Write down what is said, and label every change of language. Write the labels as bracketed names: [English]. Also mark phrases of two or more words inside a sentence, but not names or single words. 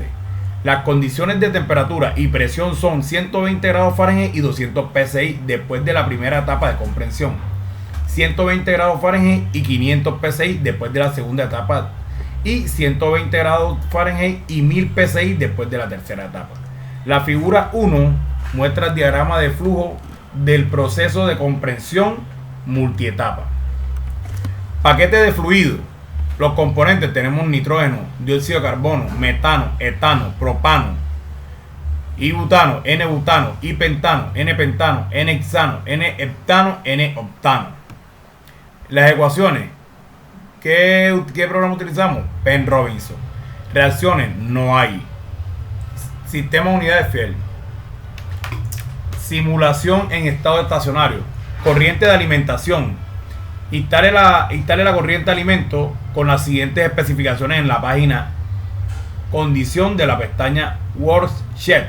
[Spanish] Las condiciones de temperatura y presión son 120 grados Fahrenheit y 200 psi después de la primera etapa de comprensión, 120 grados Fahrenheit y 500 psi después de la segunda etapa y 120 grados Fahrenheit y 1000 psi después de la tercera etapa. La figura 1 muestra el diagrama de flujo del proceso de comprensión multietapa. Paquete de fluido. Los componentes tenemos nitrógeno, dióxido de carbono, metano, etano, propano, ibutano, N-butano, I-pentano, N-pentano, N-hexano, N-heptano, N-octano. Las ecuaciones. ¿Qué programa utilizamos? Penn Robinson. Reacciones. No hay. Sistema de unidades fiel. Simulación en estado estacionario. Corriente de alimentación. Instale la corriente de alimento con las siguientes especificaciones en la página condición de la pestaña Worksheet.